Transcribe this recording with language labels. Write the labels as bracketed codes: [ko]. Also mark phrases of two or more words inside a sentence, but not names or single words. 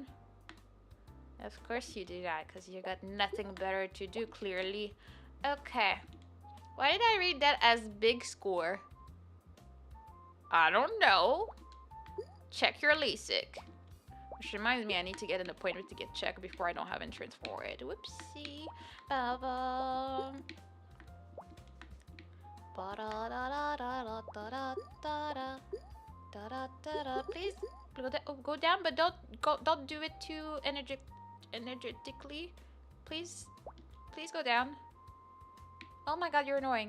[en] Of course you do that, because you got nothing better to do, clearly. Okay. Why did I read that as big score? I don't know. Check your LASIK. Which reminds me, I need to get an appointment to get checked before I don't have insurance for it. Whoopsie. Ba-ba. Please go down, but don't do it too energetically. Please go down. Oh my god, you're annoying.